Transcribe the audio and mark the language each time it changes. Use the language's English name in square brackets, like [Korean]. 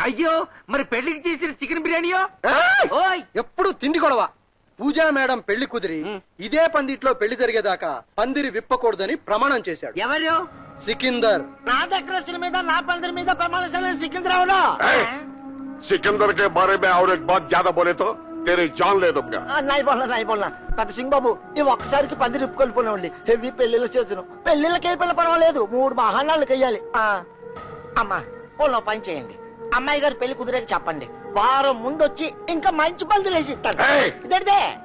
[Telugu] అయ్యో, మరి పెళ్లికి చేసిన చికెన్ బిర్యానీయో? ఎప్పుడు తిండి గొడవ. పూజా మేడం పెళ్లి కుదిరి ఇదే పందిట్లో పెళ్లి జరిగేదాకా పందిరి విప్పకూడదని ప్రమాణం చేశాడు. ఎవరు? సికిందర్. నా డెకరేషన్ మీద నా పందిరి మీద ప్రమాణం సికిందర్ అవడం. [Hindi] सिकंदर के बारे में और एक बात ज्यादा बोले तो तेरे जान ले दूंगा. नहीं बोलना [Telugu] పెద్ద సింగ్ బాబు, ఈ ఒక్కసారికి పందిరి ఇప్పుకొల్పోనండి. హెవీ పెళ్లిళ్ళు చేసాను, పెళ్లిళ్ళకి అయిపోయినా పర్వాలేదు, 3 మహానాళ్ళకి వెయ్యాలి. అమ్మా ఓలో పని చేయండి, అమ్మాయి గారు పెళ్లి కుదిరేక చెప్పండి, వారం ముందు వచ్చి ఇంకా మంచి పందిరి వేసి ఇస్తాను. ఇదే